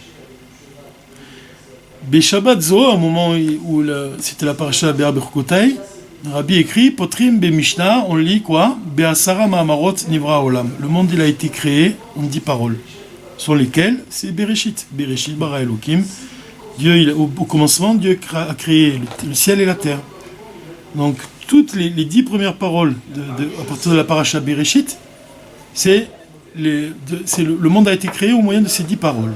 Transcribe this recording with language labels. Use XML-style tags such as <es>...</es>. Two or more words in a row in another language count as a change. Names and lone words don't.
<fr>Shabbat Zohar, au moment où c'était la paracha Béar Bechukotai, Rabbi écrit</fr> <he>פותרים במשנה,</he> <fr>on lit quoi?</fr> <he>בעשרה מאמרות נברא עולם.</he> <fr>Le monde il a été créé en 10 paroles, sur lesquelles c'est Bereshit.</fr> <he>בראשית ברא אלוקים.</he> <fr>Dieu, au commencement, Dieu a créé le ciel et la terre. Donc toutes les 10 premières paroles à partir de la paracha Bereshit, le monde a été créé au moyen de ces 10 paroles.</fr>